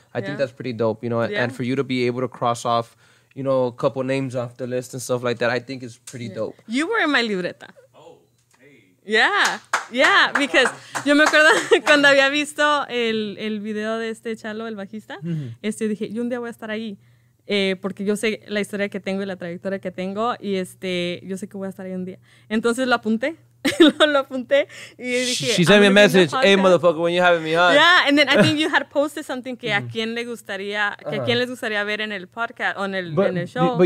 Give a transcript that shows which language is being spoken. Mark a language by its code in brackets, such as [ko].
[en] I think that's pretty dope, you know, and for you to be able to cross off, you know, a couple names off the list and stuff like that, I think is pretty dope. You were in my libreta. Oh, hey. Yeah, because [es] yo me acuerdo cuando había visto el video de Chalo, el bajista, dije, yo un día voy a estar ahí, porque yo sé la historia que tengo y la trayectoria que tengo, y yo sé que voy a estar ahí un día. Entonces lo apunté. lo apunté y dije, [en] she sent me a message, hey motherfucker, when you having me on. Yeah, and then I think you had posted something [es] que a quién le gustaría, que a quién les gustaría ver en el podcast o en el show.